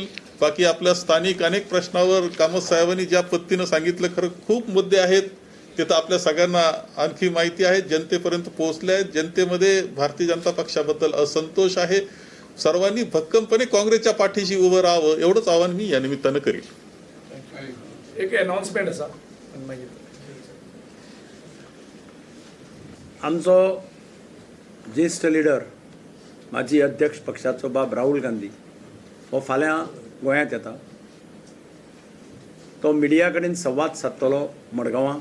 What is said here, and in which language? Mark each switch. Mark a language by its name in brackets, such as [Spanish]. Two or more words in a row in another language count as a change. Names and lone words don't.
[Marathi] बाकी आपल्या स्थानिक अनेक प्रश्नावर कामत साहेबांनी ज्या पद्धतीनं सांगितलं, खरं खूप मुद्दे आहेत, ते तर आपल्या सगळ्यांना आणखी माहिती आहे, जनतेपर्यंत पोहोचले आहेत. जनतेमध्ये भारतीय जनता पक्षाबद्दल असंतोष आहे. सर्वांनी भक्कमपणे काँग्रेसच्या पाठीशी उभं राहावं एवढंच आवाहन मी या निमित्तानं करील. [Konkani] एक अनाउन्समेंट आसा आमचो ज्येष्ठ लिडर माजी अध्यक्ष पक्षाचो बाब राहुल गांधी हो फाल्यां गोंयांत येता. तो मिडिया कडेन संवाद सादतलो मडगांवां.